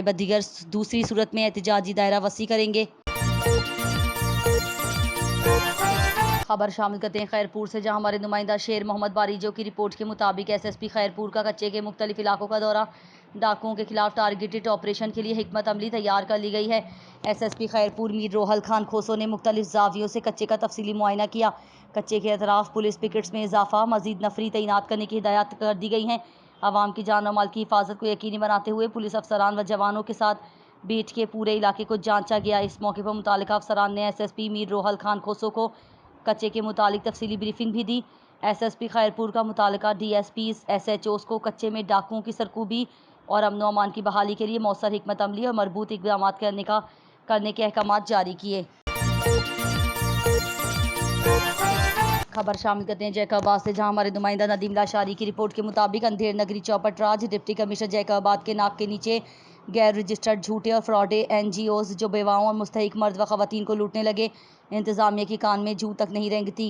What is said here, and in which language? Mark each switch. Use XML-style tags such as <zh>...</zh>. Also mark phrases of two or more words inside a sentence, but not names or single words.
<ur>بدیگر دوسری صورت میں احتجاجی دائرہ وسیع کریں گے۔ خبر شامل کرتے ہیں خیرپور سے، جہاں ہمارے نمائندہ شیر محمد باریجو کی رپورٹ کے مطابق ایس ایس پی خیرپور کا کچے کے مختلف علاقوں کا دورہ، ڈاکوؤں کے خلاف</ur> <en>targeted operation</en> <ur>کے لیے حکمت عملی تیار کر لی گئی ہے. ایس ایس پی خیرپور میر روحل خان کھوسو نے مختلف زاویوں سے کچے کا تفصیلی معائنہ کیا. کچے کے اطراف پولیس پکٹس میں اضافہ، مزید نفری تعینات کرنے کی ہدایت کر دی گئی ہیں. عوام کی جان اور مال کی حفاظت کو یقینی بناتے ہوئے پولیس افسران و جوانوں کے ساتھ بیٹ کے پورے علاقے کو جانچا گیا. اس موقع پر متعلقہ افسران نے ایس ایس پی میر روحل خان کھوسو کو کچے کے متعلق تفصیلی بریفنگ بھی دی. ایس ایس پی خیرپور کا متعلقہ ڈی ایس پی ایس ایچ اوز کو کچے میں ڈاکوؤں کی سرکوبی اور امن و امان کی بحالی کے لیے موثر حکمت عملی اور مربوط اقدام کرنے کے احکام جاری کیے. خبر شامل کرتے ہیں جیکب آباد سے، جہاں ہمارے نمائندہ ندیم لاشاری کی رپورٹ کے مطابق اندھیر نگری چوپٹ راج</ur> <en>deputy commissioner</en> <ur>جیکب آباد کے ناک کے نیچے غیر رجسٹرڈ جھوٹے اور فراڈے این جی اوز جو بیواؤں اور مستحق مرد و خواتین کو لوٹنے لگے، انتظامیہ کی کان میں جوں تک نہیں رینگتی.</ur>